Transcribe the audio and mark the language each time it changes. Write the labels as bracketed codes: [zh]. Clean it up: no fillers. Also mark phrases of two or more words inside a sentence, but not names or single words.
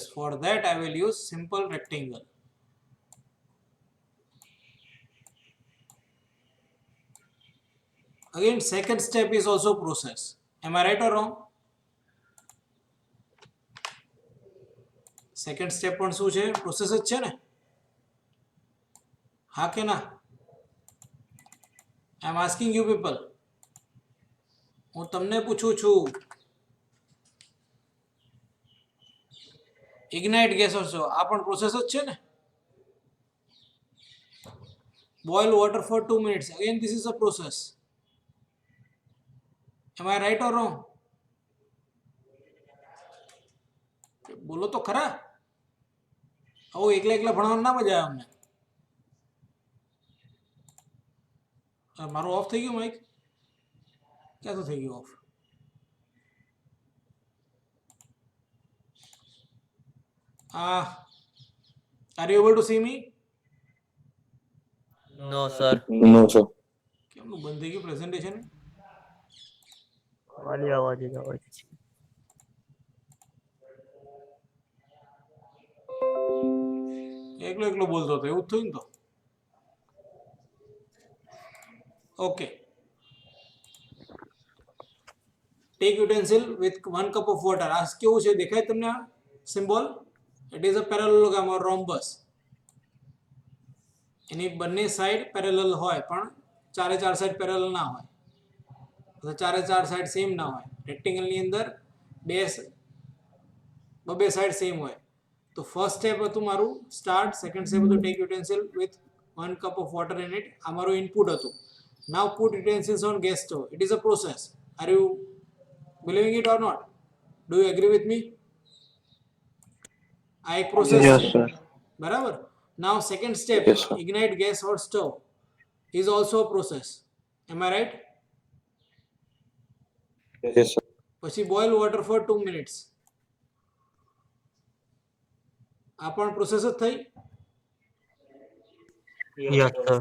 [en] For that I will use simple rectangle. Again, second step is also process. Am I right or wrong? Second step [gu] પણ શું છે? [en] Process [gu] જ છે ને? હા કે ના? [en] I am asking you people. [gu] હું તમને પૂછું છું. [en] Ignite gas also. [gu] આ પણ process જ છે ને? [en] Boil water for 2 minutes. Again, this is a process. Am I right or wrong? [gu] બોલો તો ખરા. આવું એકલા એકલા ભણવાનું ના મજા આવે અમને. મારું ઓફ થઈ ગયું માઇક? ક્યાં તો થઈ ગયું ઓફ? [en] Are you able to see me? No, sir. No, sir. [gu] કેમનું બંધ થઈ ગયું પ્રેઝન્ટેશન? ખાલી અવાજ જ આવે છે. એકલો એકલો બોલતો હતો એવું જ થયું ને તો. [en] Okay. Take utensil with 1 cup of water. [gu] આ કેવું છે દેખાય તમને આ સિમ્બોલ? [en] it is a parallelogram or rhombus. [gu] એની બંને [en] side parallel [gu] હોય પણ ચારે ચાર [en] side parallel [gu] ના હોય, તો ચારે ચાર [en] side same [gu] ના હોય. રેક્ટેંગલની અંદર બે [en] side same [gu] હોય. [en] તો first step [gu] હતું મારું [en] start, second step હતું take utensil with 1 cup of water in it. [gu] આ મારું ઇનપુટ હતું. [en] Now put utensils on gas stove. It is a process. Are you believing it or not? Do you agree with me? [gu] આ એક પ્રોસેસ [en] Yes, [gu] છે, [en] sir. બરાબર. now second step ignite gas or stove is also a process. Am I right? Yes, sir. પછી boil water for 2 minutes. [gu] આ પણ પ્રોસેસ જ થઈ. [en] Yes, sir.